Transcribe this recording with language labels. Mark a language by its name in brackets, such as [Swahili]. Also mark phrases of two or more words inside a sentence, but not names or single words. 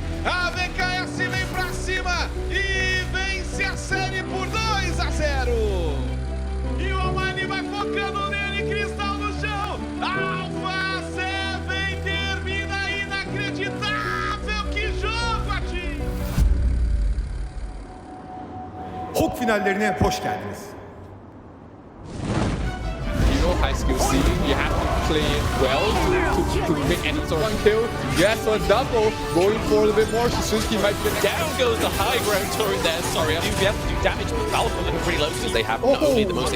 [Portuguese] A VKS vem pra cima e vence a série por 2-0. E o Almani vai focando nele, cristal no chão. Alpha 7 termina inacreditável. Que jogo, Ati! [Turkish] Hulk finallerine hoş geldiniz. [English] You know high skill C, you have to play it well to make any sort of kill. Yes, a double, going for a little bit more. Suzuki might be Down goes the high ground turret there. Sorry, I do have to do damage, but Falcon looking pretty low because they have not only the most...